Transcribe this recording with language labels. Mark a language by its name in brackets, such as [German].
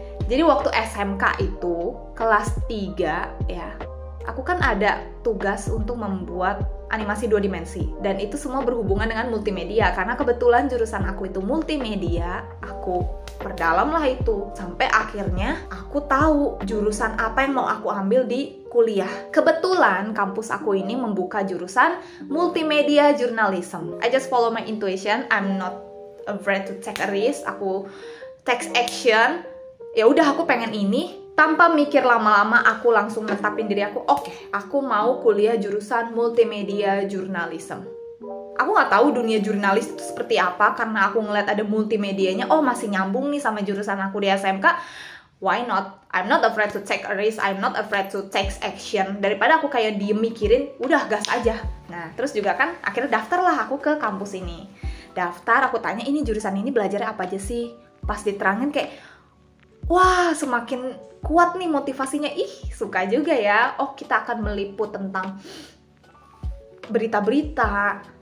[Indonesian] Jadi waktu SMK itu kelas 3 ya, aku kan ada tugas untuk membuat animasi 2 dimensi dan itu semua berhubungan dengan multimedia karena kebetulan jurusan aku itu multimedia. Aku perdalam lah itu sampai akhirnya aku tahu jurusan apa yang mau aku ambil di kuliah. Kebetulan kampus aku ini membuka jurusan multimedia journalism. [English] I just follow my intuition. I'm not afraid to take a risk. [Indonesian] Aku take action. Ya udah, aku pengen ini. Tanpa mikir lama-lama, aku langsung netapin diri aku, oke, aku mau kuliah jurusan multimedia journalism. Aku nggak tahu dunia jurnalis itu seperti apa, karena aku ngeliat ada multimedianya, oh masih nyambung nih sama jurusan aku di SMK, [English] why not? I'm not afraid to take a risk, I'm not afraid to take action. [Indonesian] Daripada aku kayak diem mikirin, udah gas aja. Nah, terus juga kan, akhirnya daftarlah aku ke kampus ini. Daftar, aku tanya, ini jurusan ini belajarnya apa aja sih? Pas diterangin kayak, wah, semakin kuat nih motivasinya. Ih, suka juga ya. Oh, kita akan meliput tentang berita-berita.